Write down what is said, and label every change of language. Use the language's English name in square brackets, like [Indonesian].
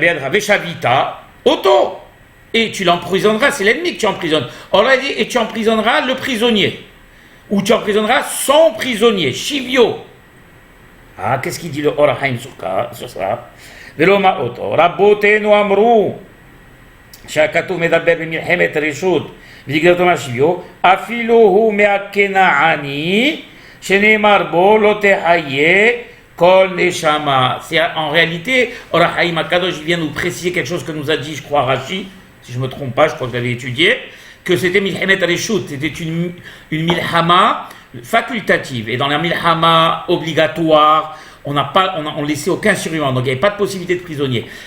[Hebrew] Veshavita oto, [French] et tu l'emprisonneras, c'est l'ennemi que tu emprisonnes. On l'a dit, et tu emprisonneras le prisonnier. Ou tu emprisonneras son prisonnier, Shivyo. Ah, qu'est-ce qu'il dit le Or HaChaim sur ça? [Hebrew] Veloma oto, Rabbotenu amru, שהכתוב מדבר במלחמת רשות וגדלתו מהשוויו, אפילו הוא מהכנעני, שנאמר בו לא תחיה כל נשמה. [French] C'est en réalité, Or HaChaim HaKadosh vient nous préciser quelque chose que nous a dit, je crois, Rashi, si je ne me trompe pas, je crois que je l'avais étudié, que c'était Milhemet Reshut, c'était une milhama facultative. Et dans la milhama obligatoire, on laissait aucun survivant, donc il n'y avait pas de possibilité de prisonnier.